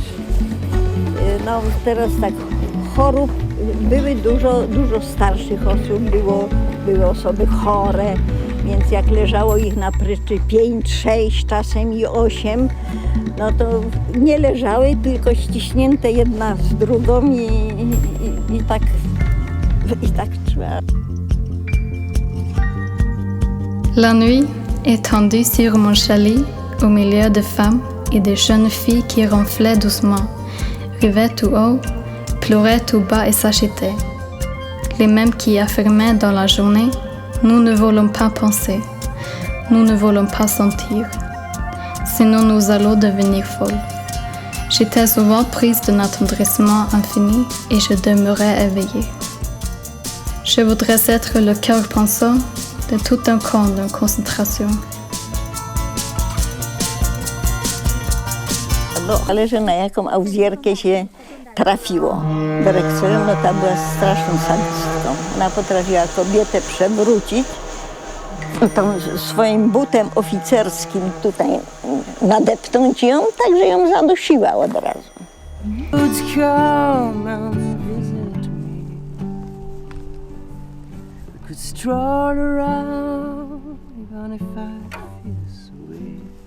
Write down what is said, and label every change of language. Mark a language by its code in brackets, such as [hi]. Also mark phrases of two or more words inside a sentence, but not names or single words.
[pl] No teraz tak, chorób, były dużo starszych osób, były osoby chore, więc jak leżało ich na pryczy 5, 6, czasem i 8, no to nie leżały, tylko ściśnięte jedna z drugą i tak trzeba. [fr] La nuit, étendue sur mon chalet, au milieu de femmes et de jeunes filles qui ronflaient doucement, rivaient tout haut, pleuraient tout bas et s'achetaient. Les mêmes qui affirmaient dans la journée « Nous ne voulons pas penser, nous ne voulons pas sentir, sinon nous allons devenir folles. » J'étais souvent prise d'un attendrissement infini et je demeurais éveillée. Je voudrais être le cœur pensant de tout un camp de concentration. [pl] No, zależy na jaką auzjerkę się trafiło. Dyrektorem, no ta była straszną sadystką. Ona potrafiła kobietę przewrócić, tą swoim butem oficerskim tutaj nadepnąć ją, tak że ją zadusiła od razu. [en] Stroll around, even if I feel so weak.